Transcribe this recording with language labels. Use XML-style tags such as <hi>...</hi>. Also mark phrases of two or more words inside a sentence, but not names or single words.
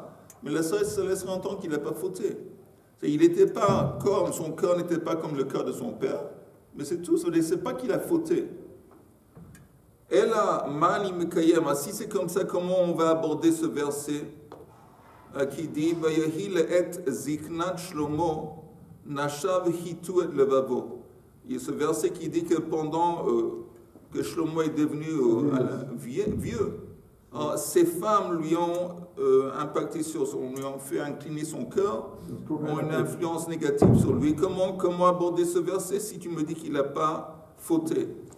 <fr>Mais ça laisse entendre qu'il n'a pas fauté. Il n'était pas comme, son cœur n'était pas comme le cœur de son père, mais c'est tout, c'est pas qu'il a fauté. Et là, Mani Mekayem, si c'est comme ça, comment on va aborder ce verset qui dit</fr> <he>ויהי לעת זקנת שלמה נשיו הטו את לבבו.</he> <fr>Il y a ce verset qui dit que pendant que Shlomo est devenu vieux, ces femmes lui ont impacté lui ont fait incliner son cœur, ont une influence négative sur lui. Comment aborder ce verset si tu me dis qu'il n'a pas fauté?</fr>